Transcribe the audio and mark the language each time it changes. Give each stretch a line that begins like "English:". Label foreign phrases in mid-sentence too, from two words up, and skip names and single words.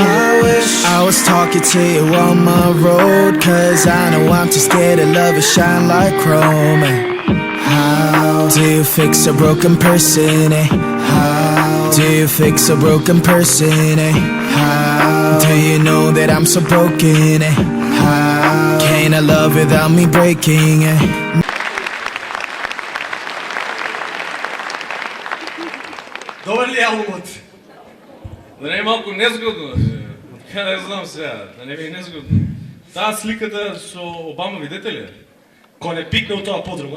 English: I wish I was talking to you on my road, cause I know I'm too scared to love and shine like chrome. How do you fix a broken person, eh? How do you fix a broken person, eh? How do you know that I'm so broken, eh? How can I love without me breaking, eh?
Bulgarian: Добър ли албумът? Да не е малко незгодно, не знам сега, да не ми е незгодно.
Macedonian: Таа сликата со Обама, видете ли?
Bulgarian: Кој не пикне от това подрума?